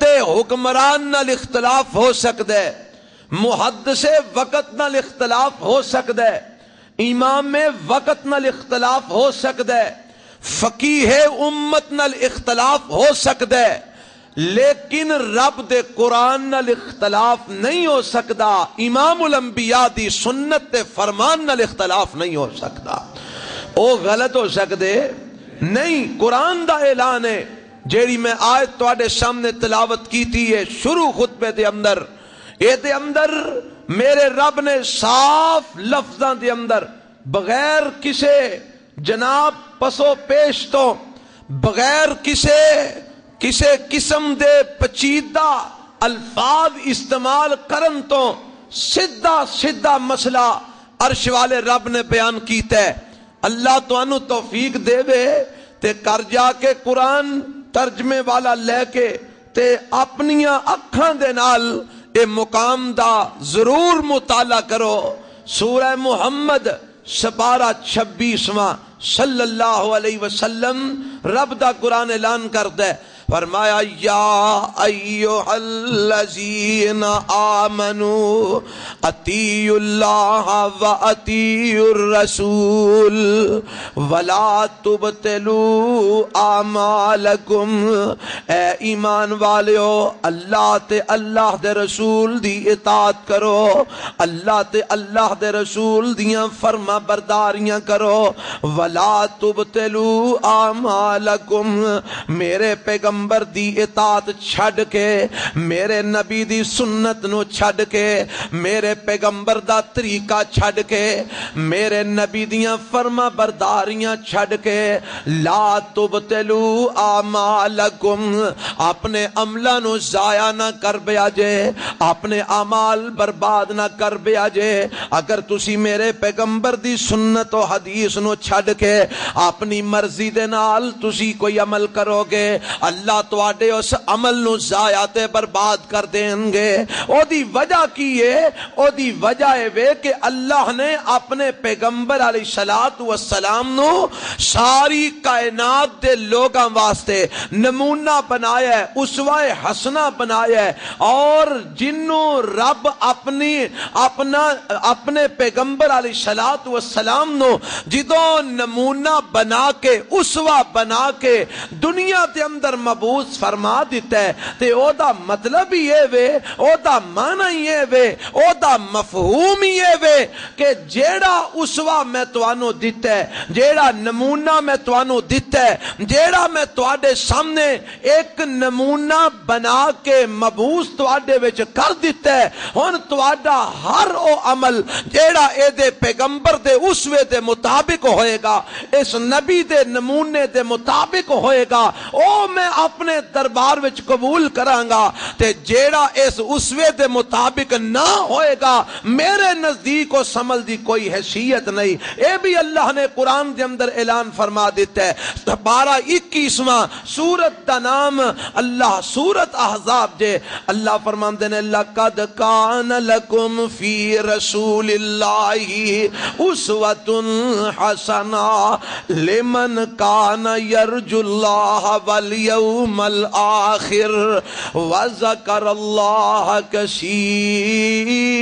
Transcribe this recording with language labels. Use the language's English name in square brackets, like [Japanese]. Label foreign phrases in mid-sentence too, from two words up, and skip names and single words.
[Punjabi] دے حکمران نال اختلاف ہو سکتا ہے، محدث وقت نال اختلاف ہو سکتا ہے، امام وقت نال اختلاف ہو سکتا ہے، فقیہ امت نال اختلاف ہو سکتا ہے، لیکن رب دے قرآن نال اختلاف نہیں ہو سکتا، امام الانبیاء دی سنت تے فرمان نال اختلاف نہیں ہو سکتا۔ او غلط ہو سکتے نہیں، قرآن دا اعلان ہے، جیڑی میں آیت تواڈے سامنے تلاوت کی تھی ہے شروع خطبے دے اندر، اے دے اندر میرے رب نے صاف لفظاں دے اندر بغیر کسے جناب پسو پیش تو، بغیر کسے قسم دے پچیدہ الفاظ استعمال کرن تو سیدھا مسئلہ عرش والے رب نے بیان کیتا ہے۔ اللہ تو انو توفیق دے وے تے کر جا کے قرآن ترجمے والا لے کے تے اپنیاں اکھاں دے نال اے مقام دا ضرور مطالعہ کرو۔ سورہ محمد سپارہ 26واں [Arabic] صلی اللہ علیہ وسلم [Punjabi] رب دا قرآن اعلان کردے، فرمایا [Arabic] یا ایھا الذین آمنوا اطیعوا اللہ و اطیعوا الرسول ولا تبطلوا اعمالکم، [Punjabi] اے ایمان والیو اللہ تے اللہ دے رسول دی اطاعت کرو، اللہ تے اللہ دے رسول دیاں فرما برداریاں کرو، [Arabic] ولا تبطلوا اعمالکم، [Punjabi] میرے پیغمبر پیغمبر دی اطاعت چھڈ کے میرے نبی دی سنت نو چھڈ کے میرے پیغمبر دا طریقہ چھڈ کے میرے نبی دیاں فرما برداریاں چھڈ کے [Arabic] لا تبتلو اعمالکم [Punjabi] اپنے عملہ نو ضائع نہ کر بیا جے اپنے اعمال برباد نہ کر بیا جے اگر تسی میرے پیغمبر دی سنت و حدیث نو چھڈ کے اپنی مرضی دے نال تسی کوئی عمل کرو گے اللہ تواڈے اس عمل نو ضائع تے برباد کر دیں گے او دی وجہ کی ہے او دی وجہ ہے کہ اللہ نے اپنے پیغمبر [Arabic] علیہ الصلوۃ والسلام [Punjabi] نو ساری کائنات دے لوگاں واسطے نمونہ بنایا ہے اسوہ حسنہ بنایا ہے اور جنوں رب اپنے پیغمبر [Arabic] علیہ الصلوۃ والسلام [Punjabi] نو جدوں نمونہ بنا کے اسوہ بنا کے دنیا دے اندر مبعوث فرما دیتا ہے تے او دا مطلب یہ وے او دا معنی یہ وے او دا مفہوم یہ وے کہ جیڑا اسوہ میں توانو دیتا ہے جیڑا نمونہ میں توانو دیتا ہے جیڑا میں تواڈے سامنے ایک نمونہ بنا کے مبعوث تواڈے وچ کر دیتا ہے ہن تواڈا ہر او عمل جیڑا اے دے پیغمبر دے اسوے دے مطابق ہوئے گا اس نبی دے نمونے دے مطابق ہوئے گا او میں اپنے دربار وچ قبول کراں گا تے جیڑا اس اسوے دے مطابق نہ ہوئے گا میرے نزدیک و سمل دی کوئی حیثیت نہیں اے بھی اللہ نے قرآن دے اندر اعلان فرما دیتا ہے 12-21واں سورت دا نام اللہ سورت احزاب جے اللہ فرماندے نے [Arabic] لقد کان لکم فی رسول اللہ اسوۃ حسنہ لمن کان یرجو اللہ والیوم الآخر وذکر اللہ کثیرا